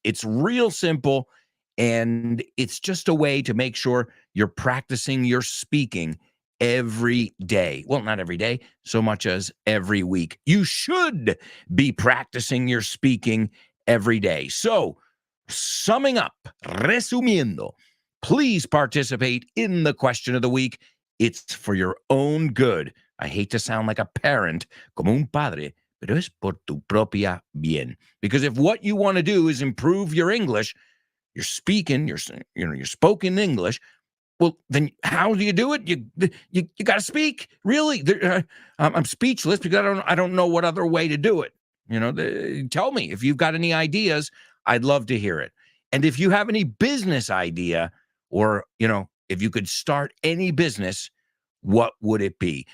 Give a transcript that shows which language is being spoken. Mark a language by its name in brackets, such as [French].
[English] It's real simple, and it's just a way to make sure you're practicing your speaking every day. Well, not every day, so much as every week. You should be practicing your speaking every day. So, summing up, resumiendo, please participate in the question of the week. It's for your own good. I hate to sound like a parent, [Spanish] como un padre, pero es por tu propia bien. [English] Because if what you want to do is improve your English, your speaking, your spoken English, well, then how do you do it? You got to speak. Really, I'm speechless because I don't know what other way to do it. Tell me if you've got any ideas. I'd love to hear it. And if you have any business idea, or if you could start any business, what would it be?